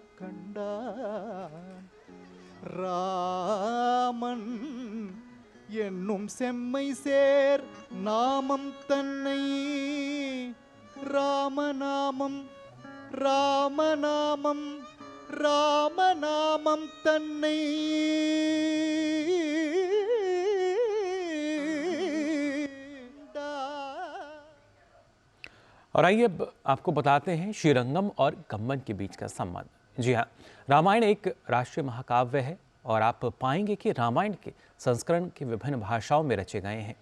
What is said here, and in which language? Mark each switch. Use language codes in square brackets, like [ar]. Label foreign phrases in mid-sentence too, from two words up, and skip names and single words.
[ta] கண்டான் ராமன் என்னும் செம்மை சேர் நாமம் தன்னை ராமநாமம் ராமநாமம் ராமநாமம் தன்னை [hi] और आइए अब आपको बताते हैं श्रीरंगम और कम्बन के बीच का संबंध। जी हाँ, रामायण एक राष्ट्रीय महाकाव्य है और आप पाएंगे कि रामायण के संस्करण के विभिन्न भाषाओं में रचे गए हैं।